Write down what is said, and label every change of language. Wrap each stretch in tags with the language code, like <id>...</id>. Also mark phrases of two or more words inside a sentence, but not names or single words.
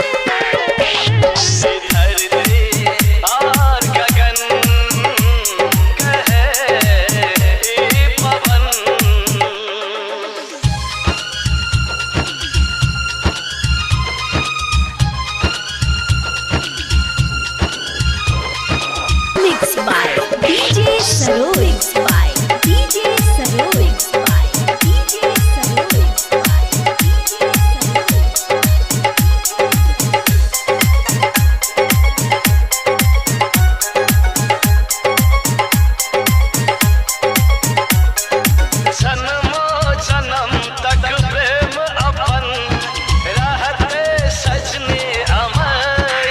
<bho>धरती और गगन कहे पवन।</bho> <en>Mixed by DJ Saroj, mixed by DJ Saroj, mixed by DJ Saroj, mixed by DJ Saroj।</en> <bho>जन्मो जन्म तक प्रेम अपन रहते सजनी अमर।</bho>